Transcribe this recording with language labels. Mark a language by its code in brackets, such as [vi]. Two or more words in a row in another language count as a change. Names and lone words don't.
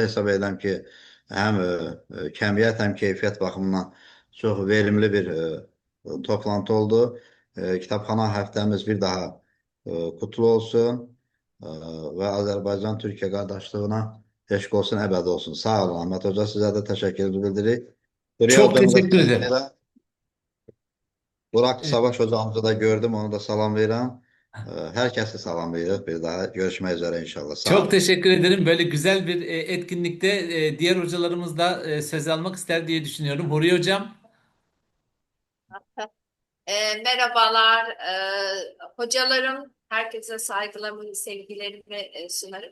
[az] Hesab edirəm ki, həm kəmiyyət, həm keyfiyyət baxımından çox verimli bir toplantı oldu. Kitabxana həftəmiz bir daha kutlu olsun. Və Azərbaycan-Türkiyə qardaşlığına eşq olsun, əbəd olsun. Sağ olun, Ahmet Hoca. Sizə də təşəkkür bildiririk. Hürriyə [tr] Çok hocamı da teşekkür ederim. Burak E, Savaş hocamızı da gördüm. [az] Onu da salamlayıram. Hər kəsi salamlayırıq. Bir daha görüşmək üzere inşallah. Sağ [tr] Çok [az] olun. [tr] teşekkür ederim. Böyle güzel bir etkinlikte diğer hocalarımız da söz almak ister diye düşünüyorum. Huri Hocam. Merhabalar, hocalarım, herkese saygılarımı, sevgilerimi sunarım.